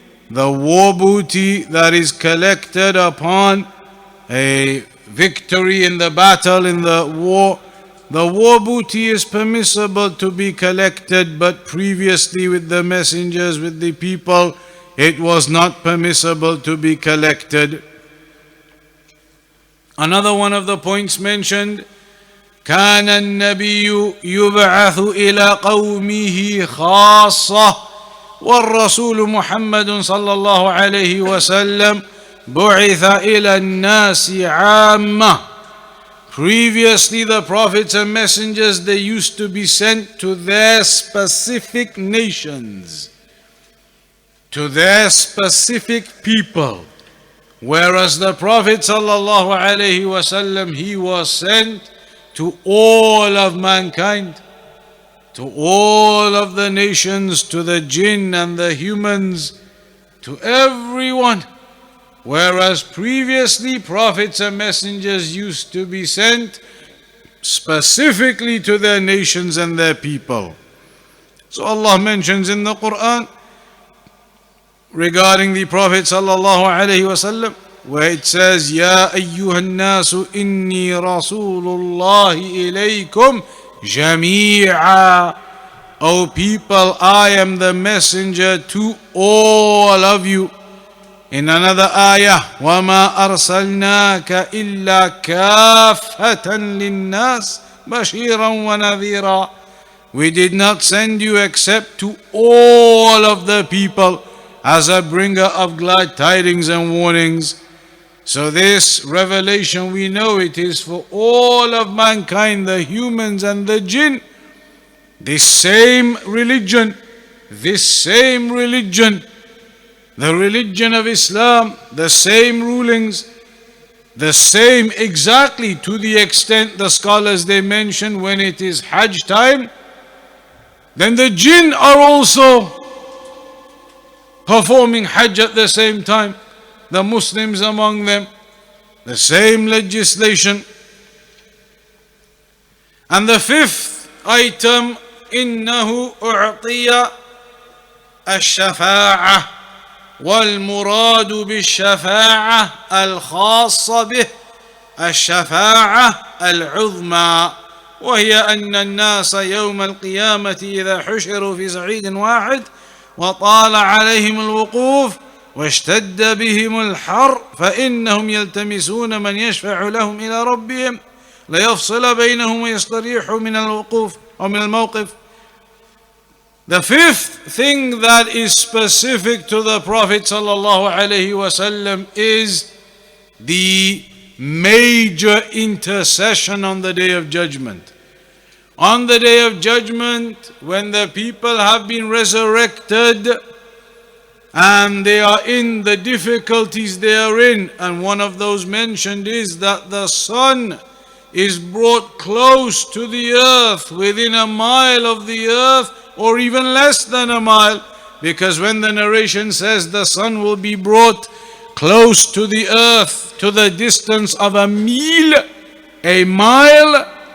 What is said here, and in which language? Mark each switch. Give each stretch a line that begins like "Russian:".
English: The war booty that is collected upon a victory in the battle, in the war booty is permissible to be collected, but previously with the messengers, with the people, it was not permissible to be collected. Another one of the points mentioned,
Arabic: كان النبي يبعث إلى قومه خاصة والرسول محمد صلى الله عليه وسلم بعث إلى الناس عامة.
English: Previously the prophets and messengers, they used to be sent to their specific nations, to their specific people. Whereas the Prophet sallallahu alaihi wasallam, he was sent to all of mankind, to all of the nations, to the jinn and the humans, to everyone. Whereas previously prophets and messengers used to be sent specifically to their nations and their people. So Allah mentions in the Quran regarding the Prophet sallallahu alaihi wasallam, where it says,
Arabic: Ya ayyuhan nasu inni rasulullahi ilaykum jami'a.
English: O people, I am the messenger to all of you. In another ayah,
Arabic: وَمَا أَرْسَلْنَاكَ إِلَّا كَافَّةً لِلنَّاسِ بَشِيرًا وَنَذِيرًا.
English: We did not send you except to all of the people as a bringer of glad tidings and warnings. So this revelation, we know it is for all of mankind, the humans and the jinn. This same religion, the religion of Islam, the same rulings, the same exactly, to the extent the scholars they mention when it is Hajj time, then the jinn are also performing Hajj at the same time, the Muslims among them, the same legislation. And the fifth item,
Arabic: إنه أعطي الشفاعة والمراد بالشفاعة الخاصة به الشفاعة العظمى، وهي أن الناس يوم القيامة إذا حشروا في صعيد واحد وطال عليهم الوقوف واشتد بهم الحر فإنهم يلتمسون من يشفع لهم إلى ربهم ليفصل بينهم ويستريحوا من الوقوف أو من الموقف.
English: The fifth thing that is specific to the Prophet sallallahu alaihi wasallam is the major intercession on the Day of Judgment. On the Day of Judgment, when the people have been resurrected and they are in the difficulties they are in, and one of those mentioned is that the sun is brought close to the earth, within a mile of the earth, or even less than a mile, because when the narration says the sun will be brought close to the earth to the distance of a mile,